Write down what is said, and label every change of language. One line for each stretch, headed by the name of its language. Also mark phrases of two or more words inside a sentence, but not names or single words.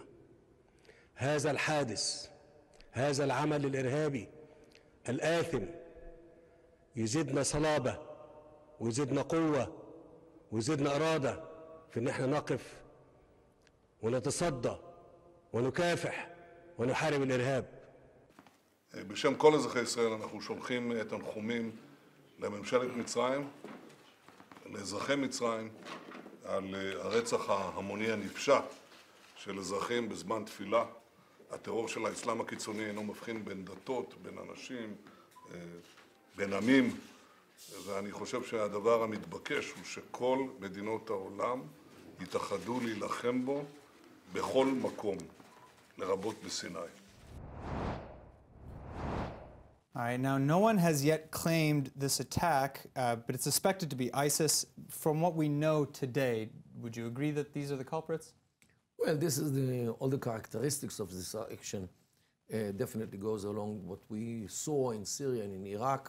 Arabic: هذا الحادث، هذا العمل الإرهابي الآثم يزيدنا صلابة ويزيدنا قوة ويزيدنا إرادة في إن احنا نقف ونتصدى ونكافح ونحارب الإرهاب.
Hebrew: בשם כל אזרחי ישראל אנחנו שולחים תנחומים לממשלת מצרים, לאזרחי מצרים, על הרצח ההמוני הנפשע של אזרחים בזמן תפילה. הטרור של האסלאם הקיצוני אינו מבחין בין דתות, בין אנשים, בין עמים, ואני חושב שהדבר המתבקש הוא שכל מדינות העולם יתאחדו להילחם בו בכל מקום, לרבות בסיני.
English: All right, now no one has yet claimed this attack, but it's suspected to be ISIS. From what we know today, would you agree that these are the culprits? Well, this is all the characteristics of this action definitely goes along what we saw in Syria and in Iraq.